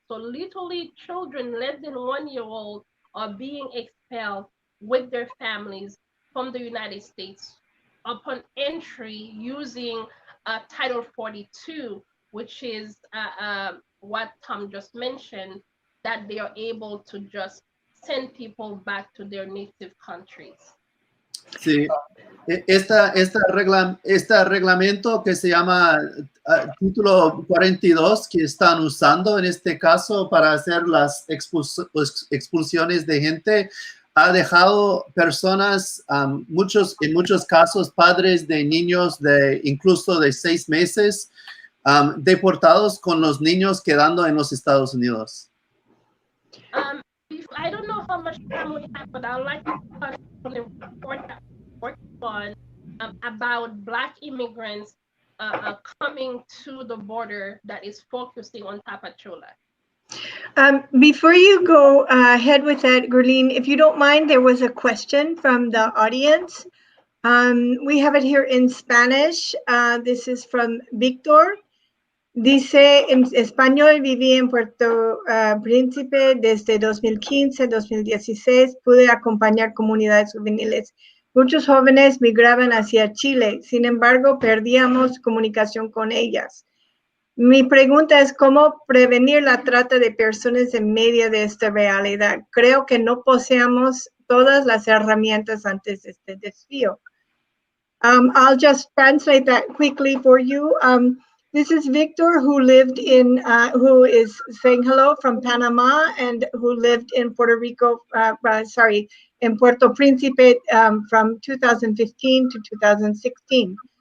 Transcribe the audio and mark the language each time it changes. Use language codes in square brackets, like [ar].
[en] So literally children less than 1 year old are being expelled with their families from the United States upon entry using Title 42, which is what Tom just mentioned, that they are able to just send people back to their native countries. [es] Sí, este reglamento que se llama Título 42, que están usando en este caso para hacer las expulsiones de gente, ha dejado personas, en muchos casos, padres de niños incluso de 6 meses, deportados, con los niños quedando en los Estados Unidos. [en] I don't know how much time we have, but I'd like to touch on the report that we're working on about Black immigrants coming to the border that is focusing on Tapachula. Before you go ahead with that, Guerline, if you don't mind, there was a question from the audience. We have it here in Spanish. This is from Víctor. [es] Dice, en español, viví en Puerto Príncipe desde 2015-2016. Pude acompañar comunidades juveniles. Muchos jóvenes migraban hacia Chile. Sin embargo, perdíamos comunicación con ellas. Mi pregunta es, ¿cómo prevenir la trata de personas en medio de esta realidad? Creo que no poseemos todas las herramientas antes de este desvío. [en] I'll just translate that quickly for you. This is Victor, who is saying hello from Panama and who lived in Puerto Rico, in Puerto Príncipe from 2015 to 2016.